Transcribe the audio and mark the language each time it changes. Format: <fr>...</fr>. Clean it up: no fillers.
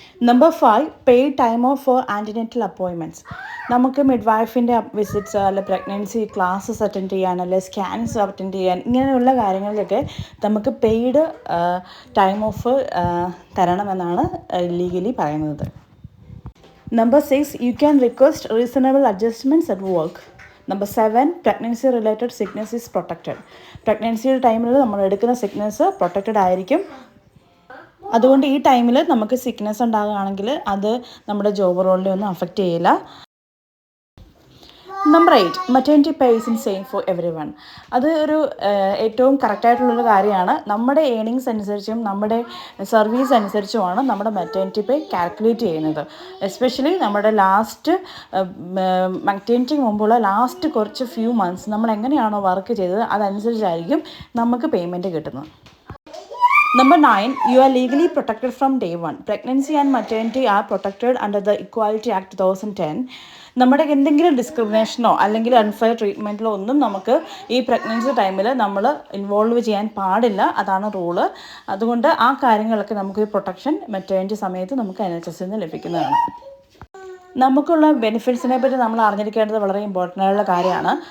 <en>Number 5, paid time off for antenatal appointments.</en> <ml>നമുക്ക് mid വൈഫിൻ്റെ visits അല്ലെ പ്രഗ്നൻസി ക്ലാസ്സസ് അറ്റൻഡ് ചെയ്യാൻ അല്ലെ സ്കാൻസ് അറ്റൻഡ് ചെയ്യാൻ ഇങ്ങനെയുള്ള കാര്യങ്ങളിലൊക്കെ നമുക്ക് പെയ്ഡ് ടൈം ഓഫ് തരണമെന്നാണ് ലീഗലി പറയുന്നത്.</ml> <en>Number 6, you can request reasonable adjustments at work. Number 7, pregnancy related sickness is protected.</en> <ml>പ്രഗ്നൻസിയുടെ ടൈമിൽ നമ്മൾ എടുക്കുന്ന സിക്നസ് പ്രൊട്ടക്റ്റഡ് ആയിരിക്കും. അതുകൊണ്ട് ഈ ടൈമിൽ നമുക്ക് സിക്നസ് ഉണ്ടാകുകയാണെങ്കിൽ അത് നമ്മുടെ ജോബ് റോളിനെ ഒന്നും അഫക്റ്റ് ചെയ്യില്ല.</ml> <en>Number 8, maternity pay is in same for everyone.</en> <ml>അത് ഒരു ഏറ്റവും കറക്റ്റായിട്ടുള്ളൊരു കാര്യമാണ്. നമ്മുടെ ഏണിങ്സ് അനുസരിച്ചും നമ്മുടെ സർവീസ് അനുസരിച്ചുമാണ് നമ്മുടെ മറ്റേണിറ്റി പേ കാൽക്കുലേറ്റ് ചെയ്യുന്നത്. എസ്പെഷ്യലി നമ്മുടെ ലാസ്റ്റ് മറ്റേണിറ്റിക്ക് മുമ്പുള്ള ലാസ്റ്റ് കുറച്ച് ഫ്യൂ മന്ത്സ് നമ്മൾ എങ്ങനെയാണോ വർക്ക് ചെയ്തത് അതനുസരിച്ചായിരിക്കും നമുക്ക് പേയ്മെൻറ്റ് കിട്ടുന്നത്.</ml> <en>Number 9, you are legally protected from day 1. Pregnancy and maternity are protected under the Equality Act 2010.</en> <ml>നമ്മുടെ എന്തെങ്കിലും ഡിസ്ക്രിമിനേഷനോ അല്ലെങ്കിൽ അൺഫെയർ ട്രീറ്റ്മെൻറ്റിലോ ഒന്നും നമുക്ക് ഈ പ്രഗ്നൻസി ടൈമിൽ നമ്മൾ ഇൻവോൾവ് ചെയ്യാൻ പാടില്ല. അതാണ് റൂള്. അതുകൊണ്ട് ആ കാര്യങ്ങളൊക്കെ നമുക്ക് പ്രൊട്ടക്ഷൻ മെറ്റേണിറ്റി സമയത്ത് നമുക്ക് NHS നിന്ന് ലഭിക്കുന്നതാണ്. നമുക്കുള്ള ബെനിഫിറ്റ്സിനെ പറ്റി നമ്മൾ അറിഞ്ഞിരിക്കേണ്ടത് വളരെ ഇമ്പോർട്ടൻ്റ് ആയിട്ടുള്ള കാര്യമാണ്.</ml>